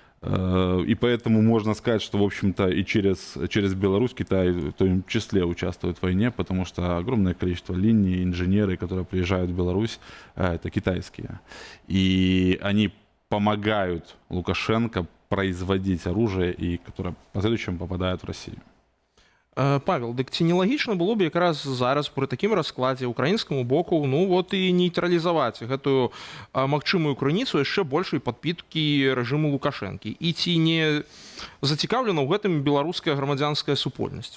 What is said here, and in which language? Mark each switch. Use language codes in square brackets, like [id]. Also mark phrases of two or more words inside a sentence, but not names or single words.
[ru] И поэтому можно сказать, что, в общем-то, и через Беларусь Китай в том числе участвует в войне, потому что огромное количество линий, инженеры, которые приезжают в Беларусь, это китайские. И они помогают Лукашенко производить оружие, и которое в последующем попадает в Россию. [be] Павел, дык ці не лагічна было б якраз зараз пры такім раскладзе украінскаму боку і нейтралізаваць гэтую магчымую крыніцу яшчэ большай падпіткі рэжыму Лукашэнкі, і ці не зацікаўлена ў гэтым беларуская грамадзянская супольнасць?